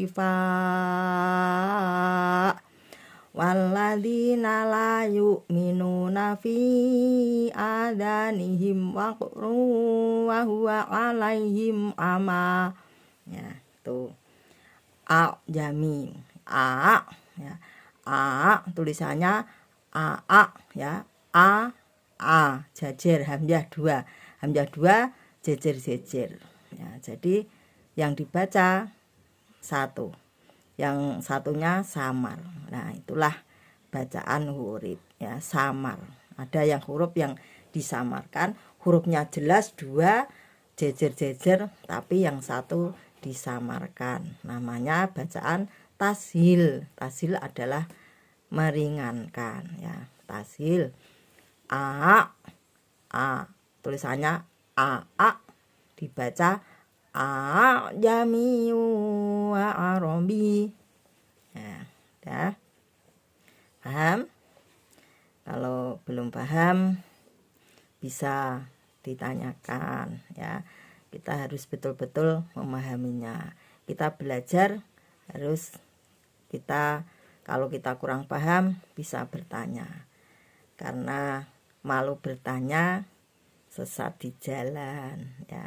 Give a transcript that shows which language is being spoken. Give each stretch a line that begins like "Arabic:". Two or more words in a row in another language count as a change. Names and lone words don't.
Arabic: شفاء والذين لا يؤمنون في آذانهم وقر وهو عليهم عمى, ya.
Indonesian: Itu a jami, ya, tulisannya ya, jajar hamzah dua jejer-jejer, ya. Jadi yang dibaca satu, yang satunya samar. Nah, itulah bacaan huruf, ya, samar. Ada yang huruf yang disamarkan, hurufnya jelas dua jejer-jejer, tapi yang satu disamarkan. Namanya bacaan tashil. Tashil adalah meringankan, ya. Tashil a tulisannya a dibaca
Arabic: أعجمي وعربي,
Indonesian: ya. Paham? Kalau belum paham bisa ditanyakan, ya. Kita harus betul-betul memahaminya. Kita belajar harus kalau kita kurang paham bisa bertanya, karena malu bertanya sesat di jalan, ya.